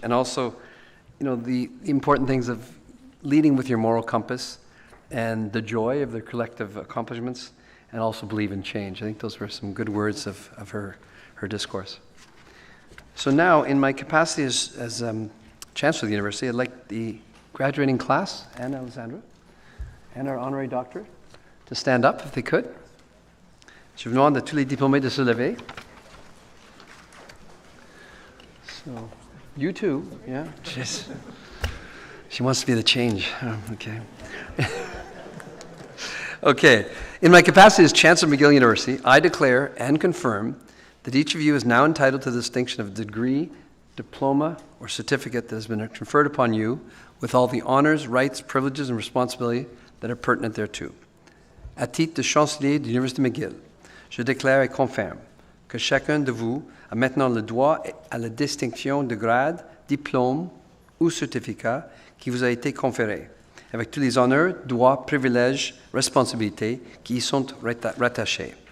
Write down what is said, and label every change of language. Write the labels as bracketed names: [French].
[English] And also, the important things of leading with your moral compass and the joy of the collective accomplishments, and also believe in change. I think those were some good words of her discourse. So now, in my capacity as Chancellor of the University, I'd like the graduating class, and Alessandra, and our honorary doctorate, to stand up if they could. [French] Je vous demande à tous les diplômés de se lever. [English] So, you too, yeah? Jeez. She wants to be the change. Oh, okay. Okay. In my capacity as Chancellor of McGill University, I declare and confirm that each of you is now entitled to the distinction of degree, diploma, or certificate that has been conferred upon you with all the honors, rights, privileges, and responsibility that are pertinent thereto. [French] À titre de chancelier de l'Université McGill, je déclare et confirme que chacun de vous a maintenant le droit à la distinction de grade, diplôme ou certificat qui vous a été conféré, avec tous les honneurs, droits, privilèges, responsabilités qui y sont rattachés.